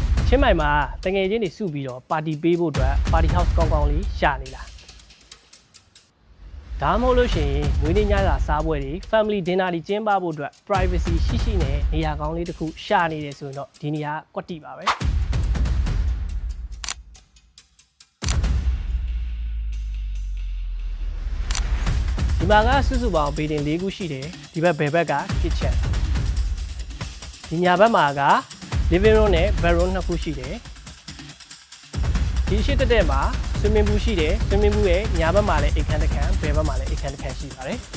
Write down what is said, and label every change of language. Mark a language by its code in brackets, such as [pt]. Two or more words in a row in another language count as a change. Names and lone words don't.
[my] ချင်းမိုင်မှာတငယ်ချင်းတွေစုပြီးတော့ပါတီပေးဖို့အတွက် [en] party house [my] ကောင်းကောင်းလေးရှာနေလားဒါမှမဟုတ်လို့ရှိရင်ငွေနေ့ညစာစားပွဲတွေ [en] family dinner [my] တွေကျင်းပဖို့အတွက် privacy ရှိရှိနဲ့နေရာကောင်းလေးတစ်ခုရှာနေတယ်ဆိုရင်တော့ဒီနေရာကွက်တိပါပဲ ဒီမှာကစုစုပေါင်းဘေးတင်၄ခုရှိတယ်ဒီဘက်ဘယ်ဘက်က kitchen ဒီညာဘက်မှာက [en] living room [my] နဲ့ bedroom နှစ်ခုရှိတယ်ဒီရှိတဲ့မှာ [en] swimming pool [my] ရှိတယ် [en] swimming pool [my] ရဲ့ညာဘက်မှာလည်းအိမ်ခန်းတစ်ခန်းဘယ်ဘက်မှာလည်းအိမ်ခန်းတစ်ခန်းရှိပါတယ်